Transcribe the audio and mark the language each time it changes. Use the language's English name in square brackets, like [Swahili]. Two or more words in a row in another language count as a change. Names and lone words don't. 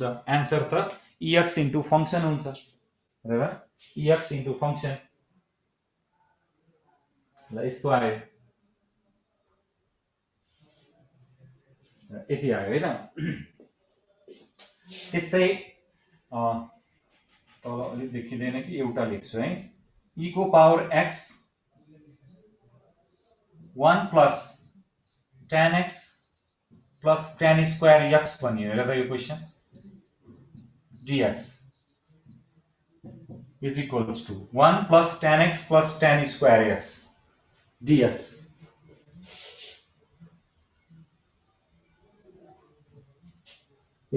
[English] एन्सर त ex into फंक्सन हुन्छ, र ex into फंक्सन। [Nepali] ल यस्तो आयो, यति आयो हैन। त्यस्तै तल अलि देखिँदैन कि एउटा लेख्छु है, e को पावर [English] x 1 plus tan x plus tan square x [Nepali] भनियो हेर त यो क्वेसन, [English] dx is equals to 1 plus tan x plus tan square x dx। ए